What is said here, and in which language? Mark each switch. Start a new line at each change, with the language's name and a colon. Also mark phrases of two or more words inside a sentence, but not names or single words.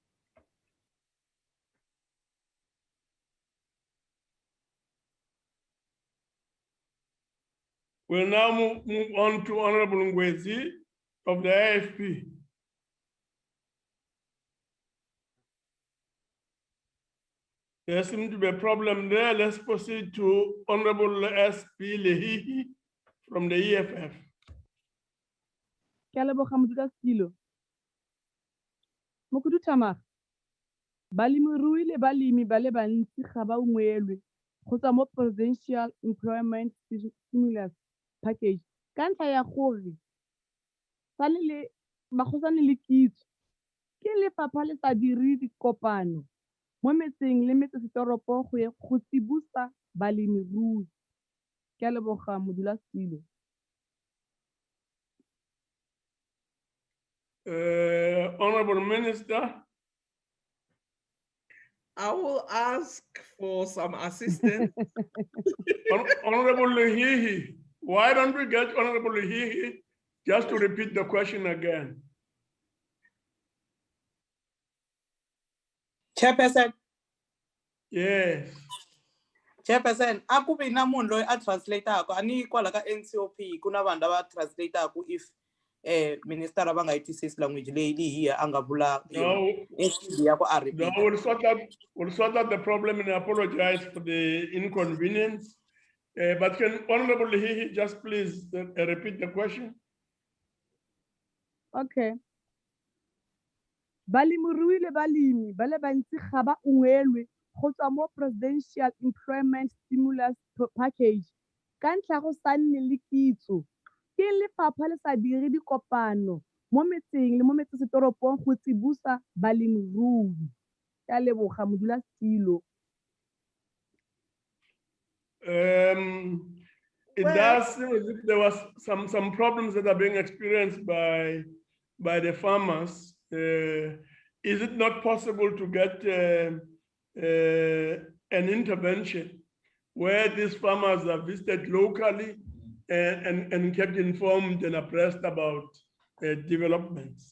English: We'll now move on to Honorable Ngwezi of the AFP. There seems to be a problem there. Let's proceed to Honorable SP Lehihi from the EFF.
Tswana: Mokudutama, balemirui le balemi ba le bantsi ga ba ungwelwe go tswa mo Presidential Employment Stimulus Package ka ntlha ya gore ba go sane le kitso ke lefapha le sa dire dikopano mo metseng le metsesetoropo go tsibusa balemirui. Ke a leboga modulasetulo.
English: Honorable Minister. I will ask for some assistance. Honorable Lehihi, why don't we get Honorable Lehihi just to repeat the question again? Chairperson. Yes.
Tsonga: Chairperson, aku bina munhu loyi a translator ani kwala ka NCOP kuna vanhu lava translator
English: if minister
Tsonga: va nga yitisisi language leyi lihiya a nga vula
English: No, we'll sort out the problem and apologize for the inconvenience. But can Honorable Lehihi just please repeat the question? Okay.
Tswana: Balemirui le balemi ba le bantsi ga ba ungwelwe go tswa mo Presidential Employment Stimulus Package ka ntlha go sa nne le kitso ke lefapha le sa dire dikopano mo metseng le mo metsesetoropong go tsibusa balemirui. Ke a leboga modulasetulo.
English: It does seem as if there was some problems that are being experienced by the farmers. Is it not possible to get an intervention where these farmers are visited locally and kept informed and abreast about developments?